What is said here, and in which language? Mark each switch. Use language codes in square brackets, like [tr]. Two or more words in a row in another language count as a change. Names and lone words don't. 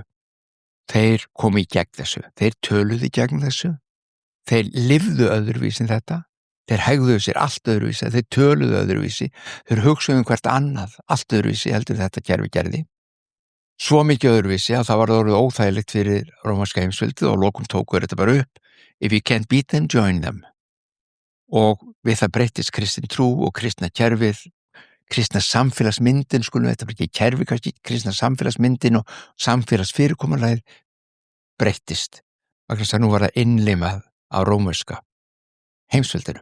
[is] Þeir komu í gegn þessu, þeir töluðu í gegn þessu, þeir lifðu öðruvísi en þetta, þeir hegðuðu sér allt öðruvísi, þeir töluðu öðruvísi, þeir hugsuðu hvert annað, allt öðruvísi heldur þetta kerfi gerði. Svo mikið öðruvísi að það var orðið óþægilegt fyrir rómverska heimsveldið og lokum tóku þetta bara upp. [en] If you can't beat them, join them. [is] Og við það breyttist kristin trú og kristna kerfið, kristna samfélagsmyndin, skulum þetta ekki kerfi, kannski kristna samfélagsmyndin og samfélagsfyrirkomulagið breyttist. Vegna þess að nú var það innlimað á rómverska heimsveldinu.